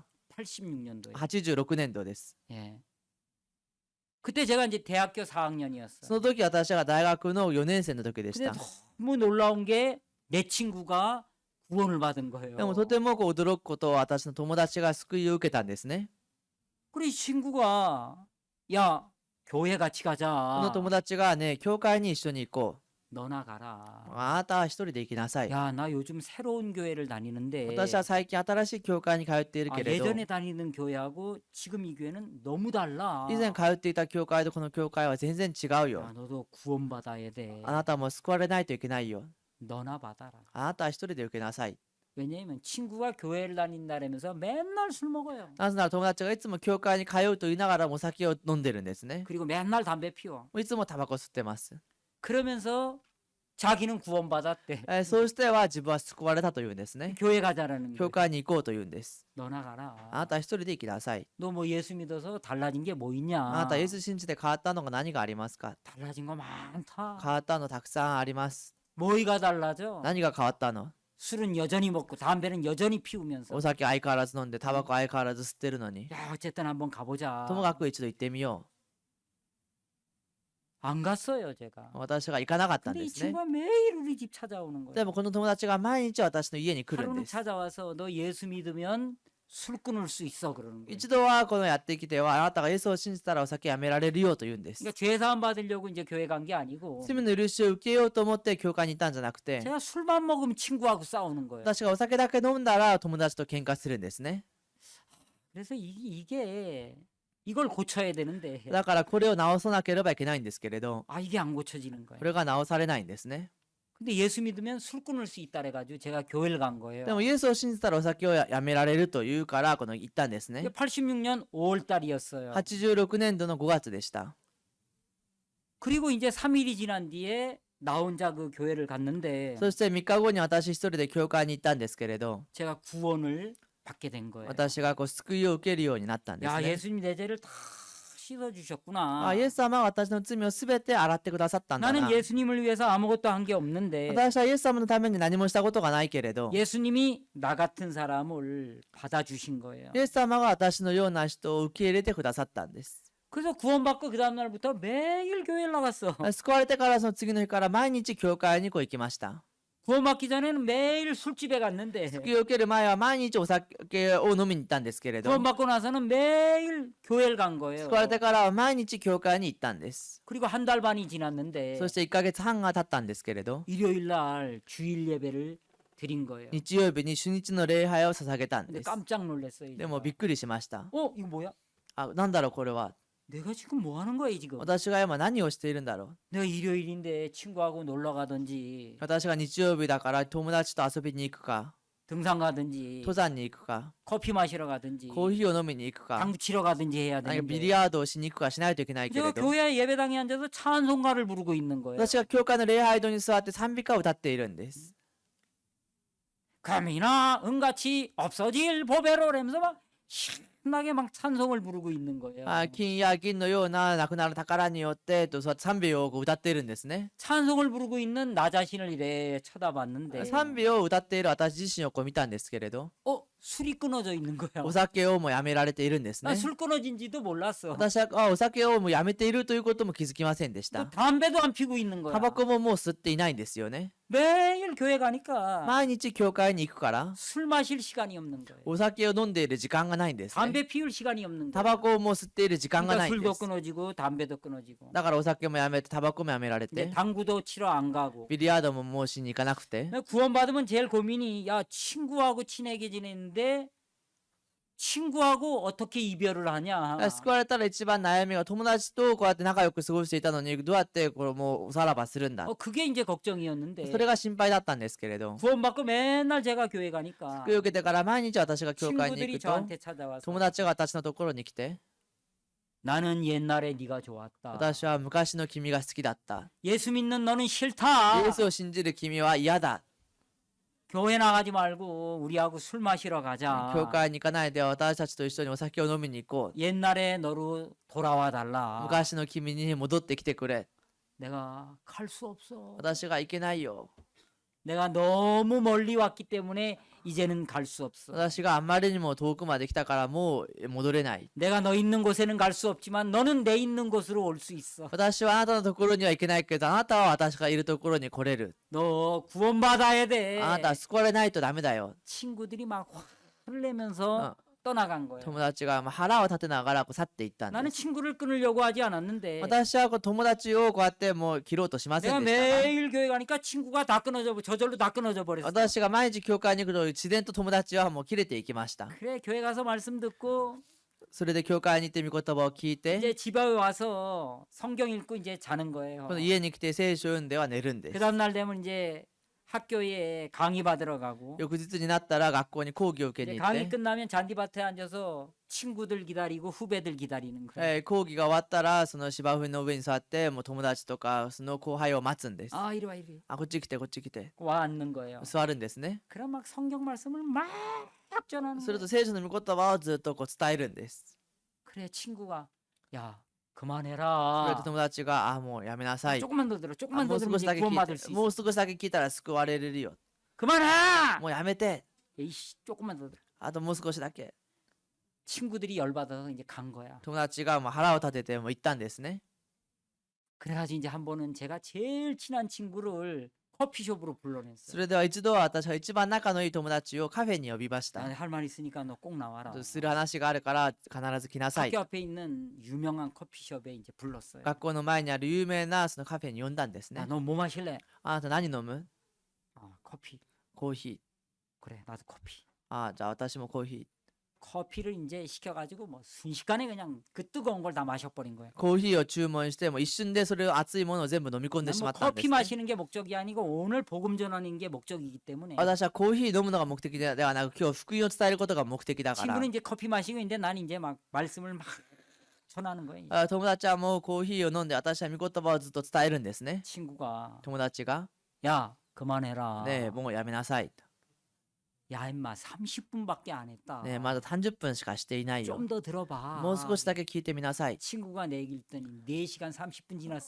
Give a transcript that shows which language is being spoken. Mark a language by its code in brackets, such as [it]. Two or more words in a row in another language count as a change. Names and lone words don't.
[ko] 86년도에. [ja] 86年度です。 [ko] 예. 그때 제가 이제 대학교 [ja] そ [ko] 4학년이었어요. [ja] の時私が大学の4年生の時でし [ko] 근데 [ja] た。 [ko] 너무 놀라운 게 내 친구가 구원을 받은 거예요. [ja] でもとてもこう驚くことは私の友達が救いを受けたんですね。 [ko] 그래 이 친구가 야 교회 같이 [ja] こ [ko] 가자. [ja] の友達がね、教会に一緒に行こ [ko] 너나 [ja] う。 [ko] 가라. [ja] あなたは一人で行きなさい。 [ko] 야, 나 요즘 새로운 교회를 다니는데 [ja] 私は最近新しい教会に通っている [ko] 아, [ja] けれど、 [ko] 예전에 다니는 교회하고 지금 이 교회는 너무 달라. [ja] 以前通っていた教会とこの教会は全然違うよ [ko] 야, 。 너도 구원받아야 돼. [ja] あなたも救われないといけないよ。 [ko] 너나 받아라. [ja] あなたは一人で受けなさい。 [ko] 왜냐면 친구가 교회를 다닌다면서 맨날 술 먹어요. [ja] なぜなら友達がいつも教会に通うと言いながらもお酒を飲んでるんですね。 [ko] 그리고 맨날 담배 피워. [ja] いつもタバコ吸ってます。 [ko] 그러면서 자기는 구원받았대. [ja] そうしては自分は救われたというんですね。 [ko] 교회 가자라는 [ja] 教 [ko] 거야. [ja] 会に行こうというんです。 [ko] 너나 가라. [ja] あなたは一人で行きなさい。 [ko] 너 뭐 예수 믿어서 달라진 게 뭐 [ja] あ [ko] 있냐? [ja] なたイエス信じて変わったのが何がありますか。 [ko] 달라진 거 많다. [ja] 変わったのたくさんあります。 [ko] 뭐가 달라져? [ja] 何が変わったの。 [ko] 술은 여전히 먹고 담배는 여전히 피우면서. [ja] お酒相変わらず飲んでタバコ相変わらず吸ってるのに。 [ko] 야, 어쨌든 한번 가보자. [ja] ともかく一度行ってみよ [ko] 안 갔어요, 제가. [ja] う。私が行かなかったん [ko] 근데 [ja] で [ko] 이 [ja] すね。 [ko] 친구가 매일 우리 집 찾아오는 [ja] で [ko] 거예요. [ja] もこの友達が毎日私の家に来るん [ko] 하루는 [ja] です。 [ko] 찾아와서 너 예수 믿으면 술 끊을 수 있어 그러는 거예요. [ja] 一度はこのやってきてはあなたがイエスを信じたらお酒やめられるよと言うんです。 [ko] 그러니까 죄 사함 받으려고 이제 교회 간 게 아니고 [ja] 罪の許しを受けようと思って教会に行ったんじゃなくて [ko] 제가 술만 먹으면 친구하고 싸우는 거예요. [ja] 私がお酒だけ飲んだら友達と喧嘩するんですね。 [ko] 그래서 이게 이걸 고쳐야 되는데 [ja] だからこれを直さなければいけないんですけれど [ko] 아 이게 안 고쳐지는 [ja] こ [ko] 거예요. [ja] れが直されないんですね。 [ko] 근데 예수 믿으면 술 끊을 수 있다 그래가지고 제가 교회를 간 거예요. [ja] でもイエスを信じたらお酒をやめられるというからこの行ったんですね。 [ko] 86년 5월 달이었어요. [ja] 86 年度の5月でした。 [ko] 그리고 이제 3일이 지난 뒤에 나 혼자 그 교회를 갔는데 [ja] そして3日後に私一人で教会に行ったんですけれど [ko] 제가 구원을 받게 된 거예요. [ja] 私がこう救いを受けるようになったんです [ko] 야 [ja] ね。 [ko] 예수님이 내 죄를 다 씻어주셨구나. [ja] あイエス様は私の罪をすべて洗ってくださったんだ [ko] 나는 [ja] な。 [ko] 예수님을 위해서 아무것도 한 게 없는데 [ja] 私はイエス様のために何もしたことがないけれど [ko] 예수님이 나 같은 사람을 받아주신 거예요. [ja] イエス様が私のような人を受け入れてくださったんです。 [ko] 그래서 구원받고 그 다음날부터 매일 교회를 나갔어. [ja] 救われてからその次の日から毎日教会にこう行きました。 [ko] 구원받기 전에는 매일 술집에 갔는데 [ja] 救いを受ける前は毎日お酒を飲みに行ったんですけれど [ko] 구원받고 나서는 매일 교회를 간 거예요. [ja] 救われてからは毎日教会に行ったんです。 [ko] 그리고 한 달 반이 지났는데 [ja] そして1ヶ月半が経ったんですけれど [ko] 일요일 날 주일 예배를 드린 거예요. [ja] 日曜日に主日の礼拝を捧げたん [ko] 근데 [ja] です。 [ko] 깜짝 놀랐어요. [ja] でもびっくりしました。 [ko] 이거 뭐야? [ja] あ、なんだろうこれは。 [ko] 내가 지금 뭐 하는 거야 지금? [ja] 私が今何をしているんだろ [ko] 내가 일요일인데 친구하고 놀러 가든지 [ja] う。私が日曜日だから友達と遊びに行くか、 [ko] 등산 가든지 [ja] 登山に行くか、 [ko] 커피 마시러 가든지 [ja] コーヒーを飲みに行くか、 [ko] 당구 치러 가든지 해야 [ja] 何かビ [ko] 되는데 [ja] リヤードをしに行くかしないといけないけ [ko] 제가 [ja] れど [ko] 교회 예배당에 앉아서 찬송가를 부르고 있는 거예요. [ja] 私が教会の礼拝堂に座って賛美歌を歌っているんです。 [ko] 감이나 은같이 없어질 보배로 라면서 막 신나게 막 찬송을 부르고 있는 거예요. [ja] 金や銀のようななくなる宝によってとそう賛美をこう歌っているんですね。 [ko] 찬송을 부르고 있는 나 자신을 이래 쳐다봤는데 [ja] 賛美を歌っている私自身をこう見たんですけれど [ko] 술이 끊어져 있는 거야. [ja] お酒をもうやめられているんですね。 [ko] 난 술 끊어진지도 몰랐어. [ja] 私はお酒をもうやめているということも気づきませんでし [ko] 또 [ja] た。 [ko] 담배도 안 피고 있는 거야. [ja] タバコももう吸っていないんですよね。 [ko] 매일 교회 가니까 [ja] 毎日教会に行くから [ko] 술 마실 시간이 없는 거예요. [ja] お酒を飲んでいる時間がないんですね。 [ko] 담배 피울 시간이 없는 [ja] タ [ko] 거예요. [ja] バコをもう吸っている時間が [ko] 그러니까 [ja] ないんで [ko] 술도 [ja] す。 [ko] 끊어지고 담배도 끊어지고 [ja] だからお酒もやめてタバコもやめられ [ko] 이제 [ja] て [ko] 당구도 치러 안 가고 [ja] ビリヤードももうしに行かなくて [ko] 구원받으면 제일 고민이 야 친구하고 친하게 지내는데 친구하고 어떻게 이별을 하냐. [ja] 救われたら一番悩みが友達とこうやって仲良く過ごしていたのにどうやってこれもうおさらばするんだ [ko] 그게 이제 걱정이었는데 [ja] それが心配だったんですけれど [ko] 구원받고 맨날 제가 교회 가니까 [ja] 救いを受けてから毎日私が教会に行 [ko] 친구들이 [ja] くと [ko] 저한테 찾아와서 [ja] 友達が私のところに来て [ko] 나는 옛날에 네가 좋았다. [ja] 私は昔の君が好きだった [ko] 예수 믿는 너는 싫다. [ja] イエスを信じる君は嫌だ [ko] 교회 나가지 말고 우리하고 술 마시러 가자. [ja] 教会に行かないで私たちと一緒にお酒を飲みに行こ [ko] 옛날에 너로 돌아와 달라. [ja] う昔の君に戻ってきてくれ [ko] 내가 갈 수 없어. [ja] 私が行けないよ [ko] 내가 너무 멀리 왔기 때문에 이제는 갈 수 없어. [ja] 私があまりにも遠くまで来たからもう戻れない [ko] 내가 너 있는 곳에는 갈 수 없지만 너는 내 있는 곳으로 올 수 있어. [ja] 私はあなたのところには行けないけどあなたは私がいるところに来れる [ko] 너 구원받아야 돼. [ja] あなたは救われないとダメだよ [ko] 친구들이 막 화를 내면서 떠나간 거예요. [ja] 友達が腹を立てながらこう去っていったん [ko] 나는 [ja] です [ko] 친구를 끊으려고 하지 않았는데 [ja] 私はこう友達をこうやってもう切ろうとしませ [ko] 내가 [ja] んでしたが [ko] 매일 교회 가니까 친구가 다 끊어져 저절로 다 끊어져 버렸어. [ja] 私が毎日教会に行くと自然と友達はもう切れていきました [ko] 그래 교회 가서 말씀 듣고 [ja] それで教会に行って御言葉を聞いて [ko] 이제 집에 와서 성경 읽고 이제 자는 거예요. [ja] この家に来て聖書を読んでは寝るんで [ko] 그 [ja] す [ko] 다음 날 되면 이제 학교에 강의 받으러 가고 [ja] 翌日になったら学校に講義を受け [ko] 이제 [ja] に行っ [ko] 강의 [ja] て [ko] 끝나면 잔디밭에 앉아서 친구들 기다리고 후배들 기다리는 거예요. [ja] 講義が終わったらその芝生の上に座ってもう友達とかその後輩を待つんです [ko] 아 이리 와 이리 [ja] あこっち来てこっち来て [ko] 와 앉는 거예요. [ja] 座るんですね [ko] 그럼 막 성경 말씀을 막 전하는 [ja] する [ko] 거예요. [ja] と聖書の御言葉をずっとこう伝えるんです [ko] 그래 친구가 야 [ja] それ [ko] 그만해라. [ja] で友達があもうやめなさい [ko] 조금만 더 들어. [ja] あ [ko] 조금만 [ja] も [ko] 더 [ja] う [ko] 들으면 [ja] 少し [ko] 이제 [ja] だけ [ko] 구원 [ja] 聞い [ko] 받을 [ja] て [ko] 수 [ja] もう [ko] 있어. [ja] 少しだけ聞いたら救われるよ [ko] 그만해. [ja] もうやめて [ko] 에이씨 조금만 더 들어. [ja] あともう少しだけ [ko] 친구들이 열받아서 이제 간 거야. [ja] 友達がもう腹を立ててもう行ったんですね [ko] 그래가지고 이제 한 번은 제가 제일 친한 친구를 커피숍으로 [ja] そ [ko] 불러냈어요. [ja] れでは一度は私は一番仲のいい友達をカフェに呼びました。 [ko] 할 말 있으니까 너 꼭 나와라. [ja] する話があるから必ず来なさい。 [ko] 학교 앞에 있는 유명한 커피숍에 이제 불렀어요. [ja] 学校の前にある有名なそのカフェに呼んだんですね。 [ko] 너 뭐 마실래? [ja] あなた何飲む？ [ko] 커피. [ja] コーヒー。 [ko] 그래, 나도 커피. [ja] じゃあ私もコーヒー。 [ko] 커피를 이제 시켜가지고 뭐 순식간에 그냥 그 뜨거운 걸 다 마셔버린 거예요. [ja] コーヒーを注文しても一瞬でそれを熱いものを全部飲み込んでしま [ko] 뭐 [ja] ったんです [ko] 커피 [ja] ね。 [ko] 마시는 게 목적이 아니고 오늘 복음 전하는 게 목적이기 때문에 [ja] 私はコーヒー飲むのが目的ではなく今日福音を伝えることが目的だから。 [ko] 친구는 이제 커피 마시고 있는데 난 이제 막 말씀을 막 전하는 거예요. [ja] 友達はもうコーヒーを飲んで私は御言葉をずっと伝えるんですね。 [ko] 친구가 [ja] 友達が [ko] 야 그만해라. [ja] ねえもうやめなさいと。 [ko] 야 임마 30분밖에 안 했다. [ja] ねえまだ30分しかしていないよ。 [ko] 좀 더 들어봐. [ja] もう少しだけ聞いてみなさい。 [ko] 친구가 내 얘기를 듣더니 4시간 30분 지났어.